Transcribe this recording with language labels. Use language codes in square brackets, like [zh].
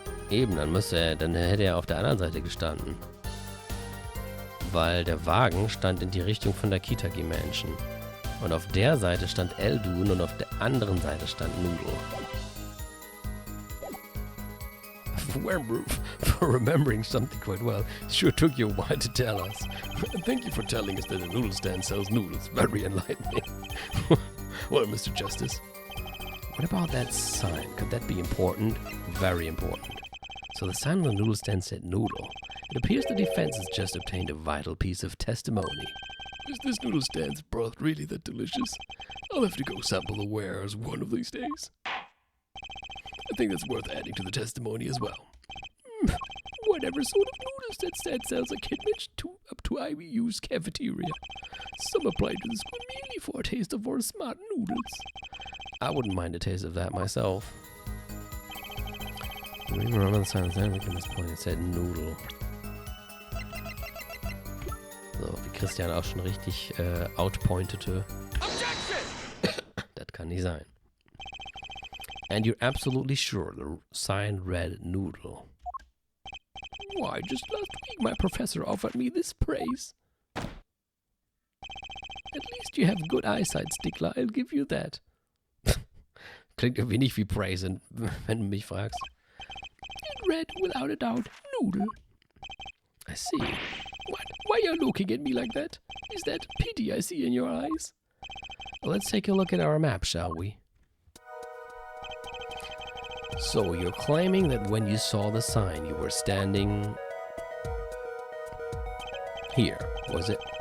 [de] Eben, dann hätte er auf der anderen Seite gestanden. Weil der Wagen stand in die Richtung von der Kitagi-Menschen. Und auf der Seite stand Eldun und auf der anderen Seite stand Noodle. [en] For remembering something quite well. Sure took you a while to tell us. Thank you for telling us that a noodle stand sells noodles. Very enlightening. Well, Mr. Justice. What about that sign? Could that be important? Very important. So the sign on the noodle stand said noodle. It appears the defense has just obtained a vital piece of testimony. Is this noodle stand's broth really that delicious? I'll have to go sample the wares one of these days. I think that's worth adding to the testimony as well. Whatever sort of noodles that stand sells are kidnapped up to IBU's cafeteria. Some apply to the school merely for a taste of our smart noodles. I wouldn't mind a taste of that myself. Do we remember the sign of the point? It said noodle. [de] So, wie Christian auch schon richtig outpointete. Das kann nicht sein. [en] And you're absolutely sure the sign read noodle. Why, just last week my professor offered me this praise. At least you have good eyesight, Stickler, I'll give you that. [de] Klingt ein wenig wie Praise, wenn du mich fragst. [en] It read, without a doubt, noodle. I see. What? Why are you looking at me like that? Is that pity I see in your eyes? Well, let's take a look at our map, shall we? So, you're claiming that when you saw the sign, you were standing here, was it?